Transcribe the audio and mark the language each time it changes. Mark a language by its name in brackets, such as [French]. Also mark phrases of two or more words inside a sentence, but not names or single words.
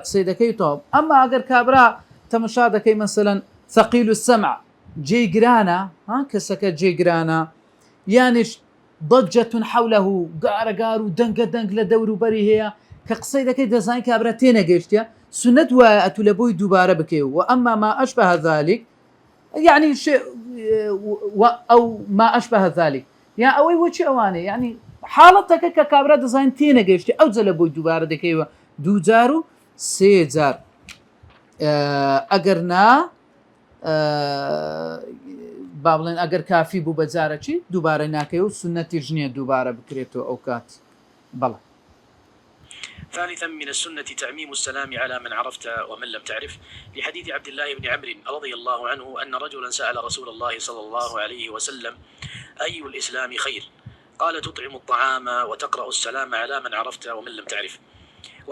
[Central Kurdish] قسەی دەکەی تاو ئەمما ئەگەر کابرا تەمەشا دەکەی مەسەلەن [Arabic] ثەقیل السەمع [Central Kurdish] جێگرانە کەسەکە جێگرانە یانیش [Arabic] ضجة حوله [Central Kurdish] گارەگار و دەنگە لە دەوروبەری هەیە کە قسەی دەکەی دەزانین کابرا تێنەگەیشتە سنت وایە ئەتوو لە بۆی دووبارە بکەی و ئەمما [Arabic] ما أشبه ذلك يعني شيء أو ما أشبه ذلك يعني [Central Kurdish] ئەوەی وەچی ئەوانەیە يعني حاڵەتەکە کە کابرا دەزانین تێنەگەیشتە ئەو جە لە بۆی دووبارە دەکەیوە 2000 و 3000 ئەگەر نا با بڵێن ئەگەر کافی بوو بەجارەچی دووبارە ناکەی و سنەتیش نییە دووبارە بکرێتەوە ئەو کات بەڵێ. [Arabic] ثالثا من السنة تعميم السلام على من عرفت ومن لم تعرف لحديث عبد الله بن عمرو رضي الله عنه أن رجلا سأل رسول الله صلى الله عليه وسلم أي الإسلام خير؟ قال تطعم الطعام وتقرأ السلام على من عرفت ومن لم تعرف.